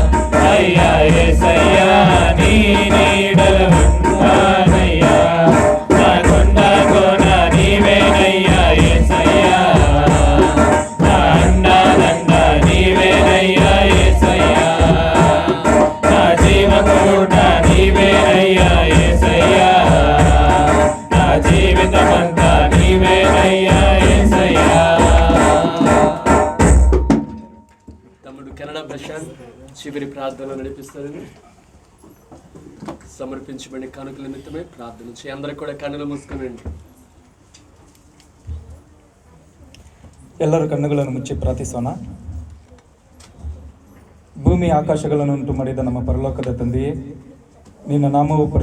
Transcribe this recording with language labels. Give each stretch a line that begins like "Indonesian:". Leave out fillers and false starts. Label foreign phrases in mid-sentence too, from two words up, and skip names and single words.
Telugu: అయ్యా యేసయ్యా నీ నీడలో ఉంటానయ్యా, నా కొండ కోన నీవేనయ్యా యేసయ్యా, నా అండా దండ నీవేనయ్యా యేసయ్యా, నా జీవపు ఊట నీవేనయ్యా యేసయ్యా, నా జీవితమంతా నీవేనయ్యా యేసయ్యా. తమ్ముడు కెనడా ప్రశాంత్ చివరి ప్రార్థనలు నడిపిస్తారని సమర్పించబడిన కానుకల నిమిత్తమే ప్రార్థన చేయి. అందరూ కూడా కన్నులు మూసుకునండి.
Kannada: ಎಲ್ಲರೂ ಕಣ್ಣುಗಳನ್ನು ಮುಚ್ಚಿ ಪ್ರಾರ್ಥಿಸೋಣ. ಭೂಮಿ ಆಕಾಶಗಳನ್ನು ಉಂಟು ಮಾಡಿದ ನಮ್ಮ ಪರಲೋಕದ ತಂದೆಯೇ, ನಿನ್ನ ನಾಮವು